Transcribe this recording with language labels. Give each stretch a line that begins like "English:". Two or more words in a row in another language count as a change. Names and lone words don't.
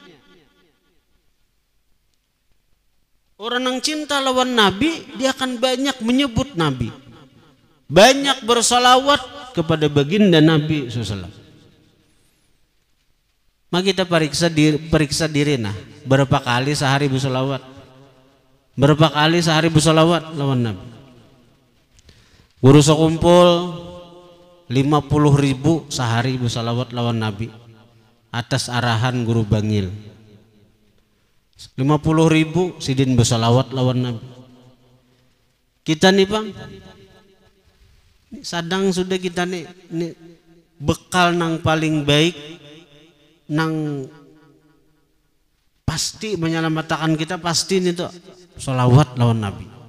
Indonesian: Orang yang cinta lawan Nabi, dia akan banyak menyebut Nabi, banyak bersalawat kepada baginda Nabi SAW. Maka kita periksa diri nah, berapa kali sehari bersalawat, berapa kali sehari bersalawat lawan Nabi. Guru sekumpul 50.000 sehari bersalawat lawan Nabi atas arahan guru bangil. 50.000 sidin bersalawat lawan Nabi.
Banjar: Kita nih bang, sadang sudah kita nih bekal nang paling baik, nang pasti menyelamatkan kita, pasti nih tuh salawat lawan Nabi.